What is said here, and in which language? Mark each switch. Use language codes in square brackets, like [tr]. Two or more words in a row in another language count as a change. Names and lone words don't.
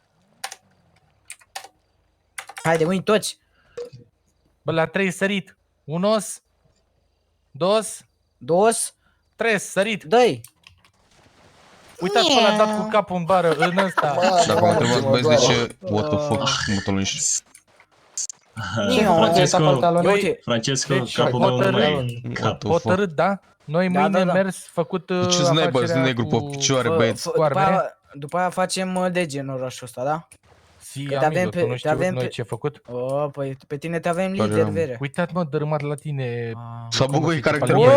[ro] Hai, de mâini toți. Bă, la 3 sărit. 1, 2, 2, 3, sărit. dă-i. Uitați pe ăla dat cu capul în bară, în ăsta. Dacă m-am întrebat, băieți, de ce... [en] What the fuck? [ro] Mă toluniști. Băi, Uite, Francesco, Deci, capul meu nu mai e în What cap. [en] the fuck? [ro] hotărât, da? Noi Da, mâine da. mers, făcut Ce-s naiba, afacerea negru pe cu- picioare, băieți? după aia facem lege în orașul ăsta, da? Si, Că te amigo, avem tu pe- nu te știu avem noi pe- ce făcut? O, păi pe tine te avem Care lider, am- vere. Uitați, mă, dărâmat la tine. S-a cum o buguit fi caracterul, tipul